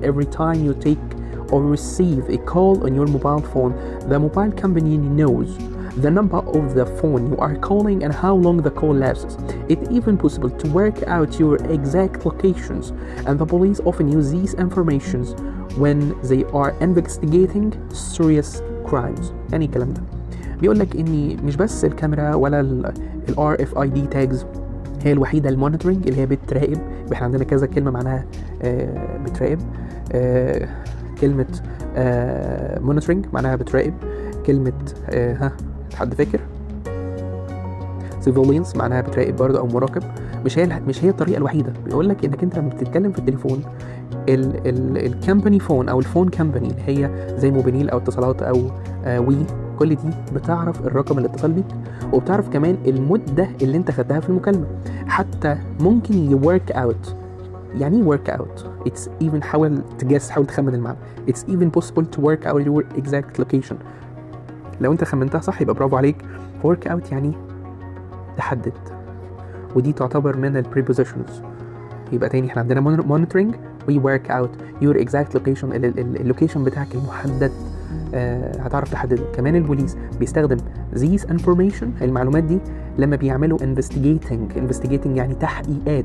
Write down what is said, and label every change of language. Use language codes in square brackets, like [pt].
[en] Every time you take or receive a call on your mobile phone, the mobile company knows the number of the phone you are calling and how long the call lasts. It's even possible to work out your exact locations, and the police often use these informations when they are investigating serious crimes. [ar] يعني الكلام ده بيقول لك اني مش بس الكاميرا ولا ال RFID tags هي الوحيدة المونيتورنج اللي هي بتراقب. احنا عندنا كذا كلمة معناها بتراقب. كلمة monitoring معناها بتراقب. كلمة حد فاكر؟ surveillance معناها بتراقب برضه او مراقب. مش هي الطريقة الوحيدة. بيقول لك انك انت لما بتتكلم في التليفون الكامباني فون او الفون كامباني اللي هي زي موبينيل او اتصالات او وي كل دي بتعرف الرقم اللي اتصل بيك وبتعرف كمان المدة اللي انت خدتها في المكالمة. حتى ممكن يورك اوت. يعني [en] work out it's even [ar] حاول تخمن المعنى. [en] it's even possible to work out your exact location. [ar] لو انت خمنتها صح يبقى برافو عليك. work out يعني تحدد ودي تعتبر من ال prepositions. يبقى تاني احنا عندنا monitoring [en] we work out your exact location [ar] اللوكيشن بتاعك المحدد هتعرف تحدده. كمان البوليس بيستخدم [en] these information [ar] المعلومات دي لما بيعملوا investigating يعني تحقيقات.